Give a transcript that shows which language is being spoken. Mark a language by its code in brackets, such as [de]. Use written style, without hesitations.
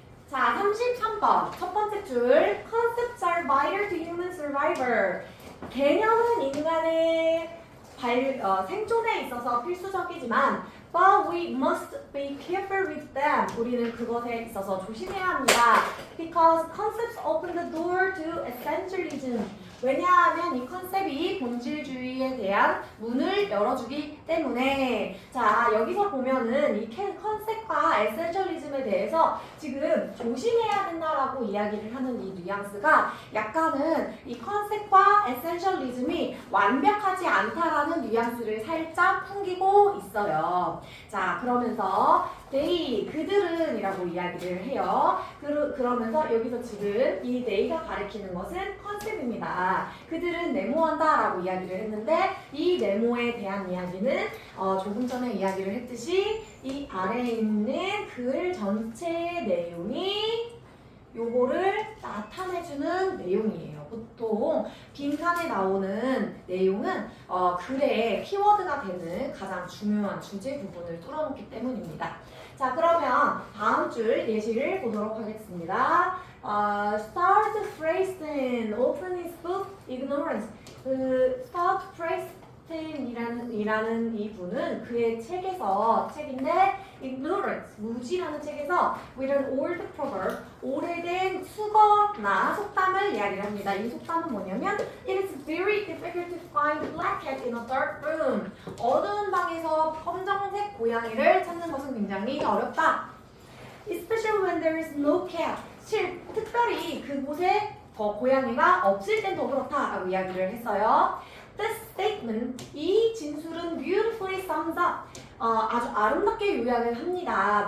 [ko] 자, 33번 첫 번째 줄 [en] Concepts are vital to human survival. [ko] 개념은 인간의 생존에 있어서 필수적이지만 [en] But we must be careful with them. [ko] 우리는 그것에 있어서 조심해야 합니다. [en] Because concepts open the door to essentialism. [ko] 왜냐하면 이 컨셉이 본질주의에 대한 문을 열어주기 때문에. 자, 여기서 보면은 이 컨셉과 에센셜리즘에 대해서 지금 조심해야 된다라고 이야기를 하는 이 뉘앙스가 약간은 이 컨셉과 에센셜리즘이 완벽하지 않다라는 뉘앙스를 살짝 풍기고 있어요. 자, 그러면서 they, 그들은 이라고 이야기를 해요. 그러면서 여기서 지금 이 they가 가리키는 것은 컨셉입니다. 그들은 네모한다 라고 이야기를 했는데 이 네모에 대한 이야기는 조금 전에 이야기를 했듯이 이 아래에 있는 글 전체의 내용이 요거를 나타내주는 내용이에요. 보통 빈칸에 나오는 내용은 글의 키워드가 되는 가장 중요한 주제 부분을 뚫어놓기 때문입니다. 자, 그러면 다음 줄 예시를 보도록 하겠습니다. [en] Start Preston open his book Ignorance. [ko] 그 Start Preston이라는 이 분은 그의 책인데 Ignorance, 무지라는 책에서 [en] with an old proverb, [ko] 오래된 수거나 속담을 이야기를 합니다. 이 속담은 뭐냐면 [en] It is very difficult to find a black cat in a dark room. [ko] 어두운 방에서 검정색 고양이를 찾는 것은 굉장히 어렵다. [en] Especially when there is no cat. [ko] 특별히 그곳에 고양이가 없을 땐 더 그렇다라고 이야기를 했어요. [en] This statement, [ko] 이 진술은 [en] beautifully sums up, [ko] 아주 아름답게 요약을 합니다.